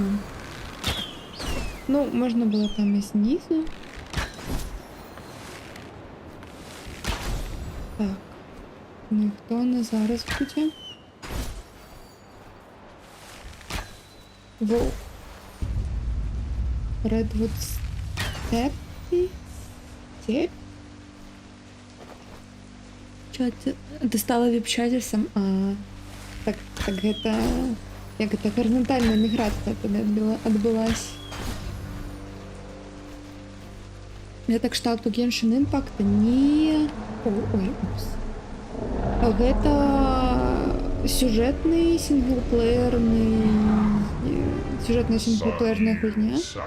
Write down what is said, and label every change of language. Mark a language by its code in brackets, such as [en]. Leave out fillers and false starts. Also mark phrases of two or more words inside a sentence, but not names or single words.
[be] Ну, можна было там і знізу. Так. Ну і хто на зараз будзе? Воу. Redwood Steppe? [ru] Степь? Чё ты стала веб-чатерсом? [be] Так гэта... Як гэта гарызантальная міграцыя туди адбылась. Гэта кшталту Genshin Impact? Не... Ой, упс. Гэта сюжэтная сінглплеерная гульня.